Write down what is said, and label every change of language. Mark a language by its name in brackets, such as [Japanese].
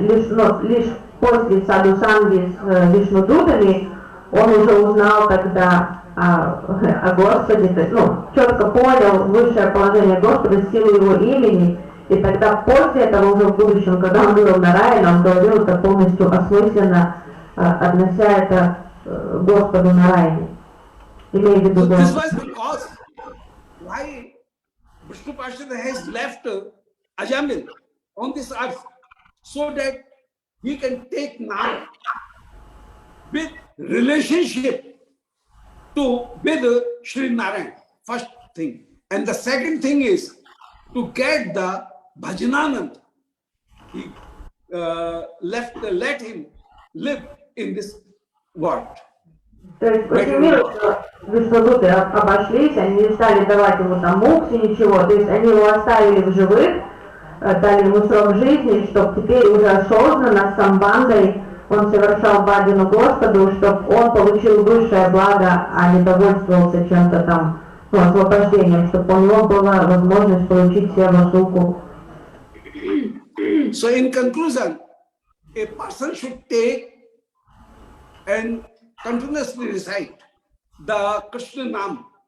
[Russian] Лишь после садхусанги с Вишнудутами он уже узнал тогда о Господе, четко понял высшее положение Господа, силу его имени. И тогда после этого уже в будущем, когда он был Нараяна, он говорил это полностью осмысленно, относя это Господу Нараяне. Имея в виду [English] This was the cause why Vishnu Parshad has left Ajamil on this earth. so that we can take now with relationship with Sri Narayan, first thing. And the second thing is to get the Bhajananand. He let him live in this world. [Russian] То есть очень мило, что Вишвадуты обошлись, они не стали давать ему там мукси, ничего. То есть они его оставили в живых, дали ему срок жизни, чтобы теперь уже осознанно, с самбандой, он совершал баджану Господу, чтобы он получил высшее благо, а не довольствовался чем-то там, освобождением, чтобы у него была возможность получить севасуку. [English] So in conclusion, a person should take and continuously recite the Krishna Nam.